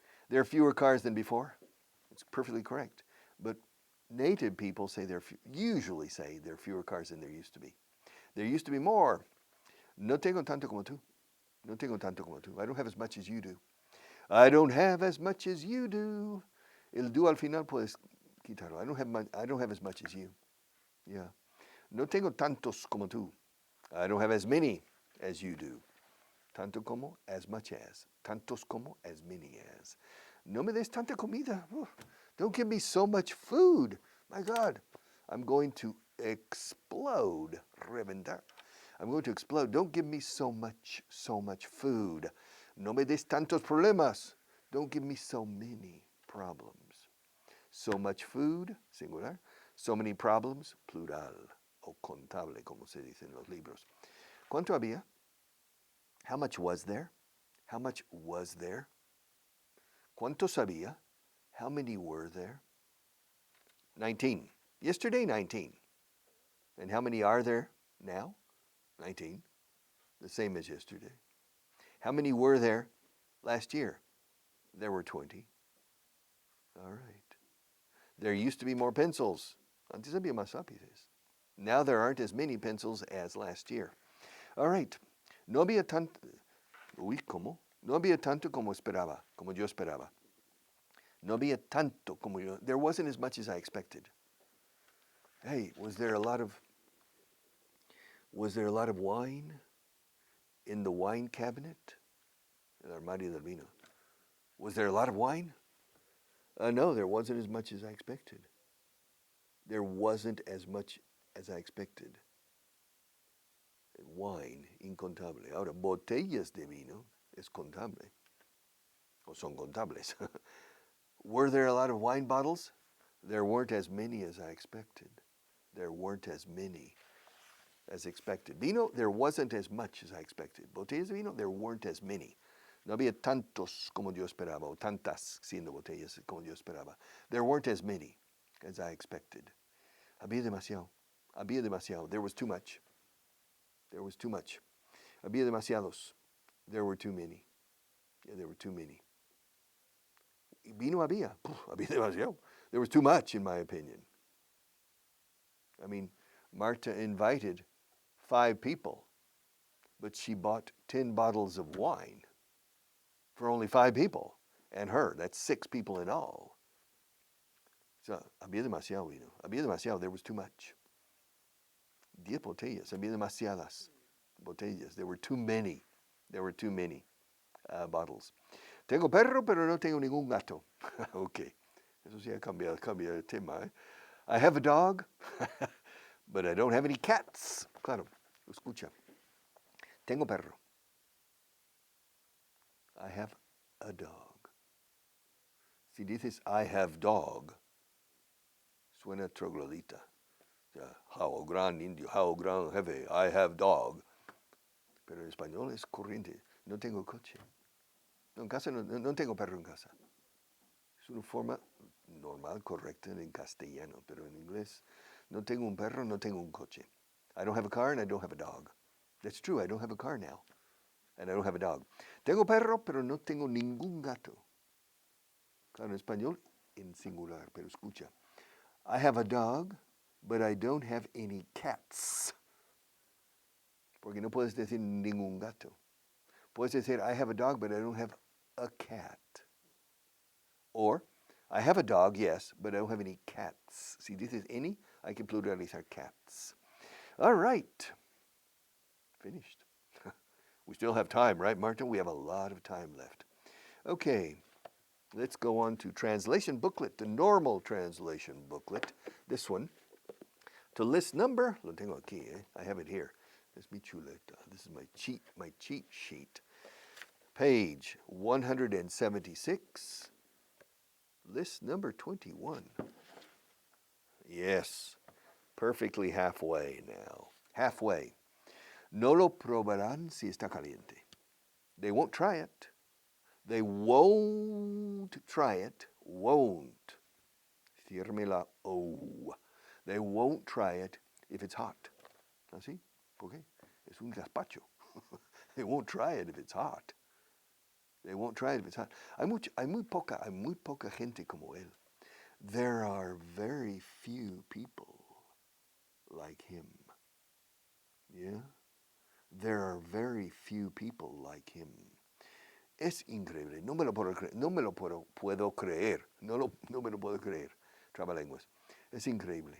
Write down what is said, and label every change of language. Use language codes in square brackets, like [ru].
[en] There are fewer cars than before. It's perfectly correct. But native people say usually say there are fewer cars than there used to be. There used to be more. [es] No tengo tanto como tú. No tengo tanto como tú. [en] I don't have as much as you do. I don't have as much as you do. [es] El do al final puedes quitarlo. [en] I don't have as much as you. Yeah. [es] No tengo tantos como tú. [en] I don't have as many as you do. [es] Tanto como, [en] as much as. [es] Tantos como, [en] as many as. [es] No me des tanta comida. [en] Don't give me so much food. My God, I'm going to explode. [es] Reventar. [en] I'm going to explode. Don't give me so much food. [es] No me des tantos problemas. [en] Don't give me so many problems. So much food, singular. So many problems, plural. [es] O contable, como se dice en los libros. ¿Cuánto había? [en] How much was there? How much was there? [es] ¿Cuántos había? [en] How many were there? 19. Yesterday, 19. And how many are there now? 19. The same as yesterday. How many were there last year? There were 20. All right. There used to be more pencils. [es] Antes había más lápices. [en] Now there aren't as many pencils as last year. All right. [es] No había tanto. Uy, ¿cómo? No había tanto como esperaba, como yo esperaba. No había tanto como yo. [en] There wasn't as much as I expected. Hey, was there a lot of wine in the wine cabinet? [es] El armario del vino. [en] Was there a lot of wine? No, there wasn't as much as I expected. There wasn't as much as I expected. [es] Wine, incontable. Ahora, botellas de vino es contable. O son contables. [en] Were there a lot of wine bottles? There weren't as many as I expected. There weren't as many as expected. Vino, there wasn't as much as I expected. [es] Botellas de vino, [en] there weren't as many. [es] No había tantos como yo esperaba, o tantas siendo botellas como yo esperaba. [en] There weren't as many as I expected. [es] Había demasiado. Había demasiado. [en] There was too much. There was too much. [es] Había demasiados. [en] There were too many. Yeah, there were too many. [es] Vino había. Había demasiado. [en] There was too much, in my opinion. I mean, Marta invited 5 people, but she bought 10 bottles of wine for only 5 people and her. That's 6 people in all. [es] So, había demasiado vino. Había demasiado. [en] There was too much. [es] 10 botellas. Había demasiadas botellas. [en] There were too many. There were too many bottles. [es] Tengo perro, pero no tengo ningún gato. Okay. Eso sí ha cambiado el tema. [en] I have a dog, but I don't have any cats. [es] Claro, escucha. Tengo perro. [en] I have a dog. [es] Si dices [en] I have dog, [es] suena troglodita. [en] How [es] gran indio, [en] how [es] gran jefe, [en] I have dog. [es] Pero en español es corriente. No tengo coche. No, en casa no tengo perro en casa. Es una forma normal, correcta en castellano, pero en inglés no tengo un perro, no tengo un coche. [en] I don't have a car and I don't have a dog. That's true, I don't have a car now. And I don't have a dog. [es] Tengo perro, pero no tengo ningún gato. Claro, en español, en singular, pero escucha. [en] I have a dog, but I don't have any cats. [es] Porque no puedes decir ningún gato. Puedes decir, [en] I have a dog, but I don't have a cat. Or, I have a dog, yes, but I don't have any cats. [es] Si dices any, hay que pluralizar cats. [en] All right. Finished. We still have time, right, Martin? We have a lot of time left. Okay. Let's go on to translation booklet, the normal translation booklet. This one. To list number, [es] lo tengo aquí, [en] I have it here. [es] Es mi chuleta. [en] This is my cheat sheet. Page 176, list number 21. Yes, perfectly halfway now. Halfway. [es] No lo probarán si está caliente. [en] They won't try it. They won't try it. Won't. [es] Cierre la O. [en] They won't try it if it's hot. [es] ¿Así? ¿Por qué? Es un gazpacho. [en] They won't try it if it's hot. They won't try it if it's hot. [es] Hay muy poca gente como él. [en] There are very few people like him. Yeah? There are very few people like him. [es] Es increíble. No me lo puedo creer. No me lo puedo creer. No me lo puedo creer. Trabalenguas. Es increíble.